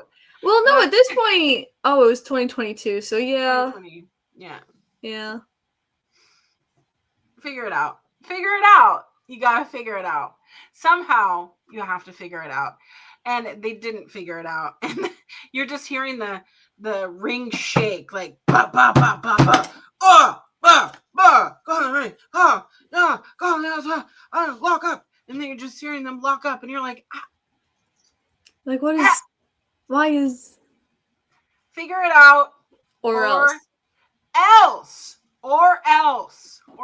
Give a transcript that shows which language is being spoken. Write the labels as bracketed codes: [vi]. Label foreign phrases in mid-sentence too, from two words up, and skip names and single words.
[en] Well, no, at this point, it was 2022, so yeah. Yeah. Figure it out. Figure it out. You gotta figure it out. Somehow, you have to figure it out. And they didn't figure it out. And you're just hearing the the ring shake, like ba ba ba ba ba, oh ba ba, go on the ring, oh no, go on the lock up, and then you're just hearing them lock up, and you're like, Like, what is? Why is? figure it out, Or else, or else.